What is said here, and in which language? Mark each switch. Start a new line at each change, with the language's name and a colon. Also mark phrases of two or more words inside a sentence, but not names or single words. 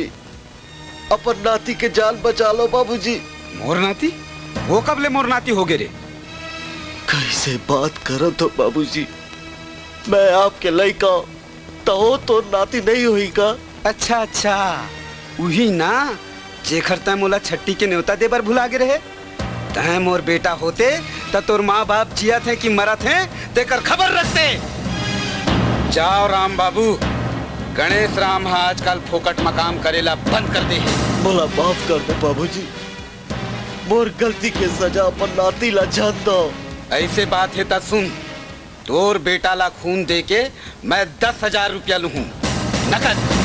Chhattisgarhi: अपन नाती के जान बचा लो बाबूजी। मोर नाती? वो कब ले मोर नाती हो गए रे? कैसे बात करो तो बाबूजी, मैं आपके लड़का तो नाती नहीं हुई का। अच्छा अच्छा, वही ना जेखर तय मोला छट्टी के न्योता देबर भुला गे रहे। तय मोर बेटा होते त तोर माँ बाप जिया थे कि मरा थे देकर खबर रखते। जाओ राम बाबू, गणेश राम आजकल फोकट मकाम करेला बंद कर दे। बोला माफ कर दो बाबूजी, मोर गलती के सजा अपन नाती ला जान दो। ऐसे बात है ता सुन, तोर बेटा ला खून दे के मैं 10,000 रुपया लूँ नकद।